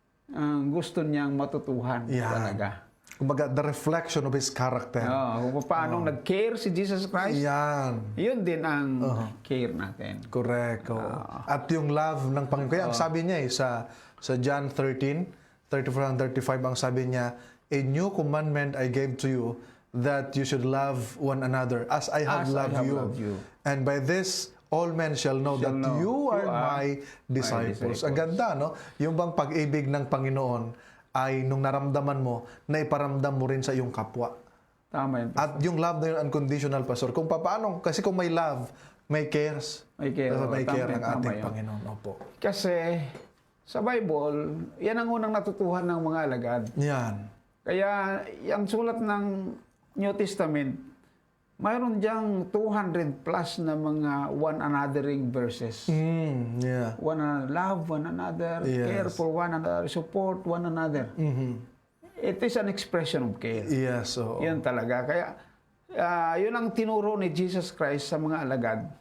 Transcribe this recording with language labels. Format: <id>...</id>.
<tl>Ang gusto niyang matutuhan talaga. Kumbaga,</tl> <en>the reflection of His character.</en> <tl>Kung paano nag-care si Jesus Christ, Yan. yun din ang care natin.</tl> <en>Correct.</en> <tl>At yung love ng Panginoon. Kaya ang sabi niya</tl> <en>sa John 13, 34-35, ang sabi niya, A new commandment I gave to you, that you should love one another as I have loved you. And by this, all men shall know that you are my disciples.</en> <tl>Ang ganda, no? Yung bang pag-ibig ng Panginoon ay nung naramdaman mo, na iparamdam mo rin sa iyong kapwa. Tama yun. At yung love na yun, unconditional, Pastor. Kung paano, kasi kung may love, may cares. May care. May care ang ating yun. Panginoon. Opo. Kasi sa Bible, yan ang unang natutuhan ng mga alagad. Yan. Kaya yung sulat ng New Testament, mayroon diyang 200 plus na mga one anothering verses. Yeah.</tl> <en>Love one another, care for one another, support one another. It is an expression of care. Yes.</en> <tl>Yan talaga. Kaya yun ang tinuro ni Jesus Christ sa mga alagad.</tl>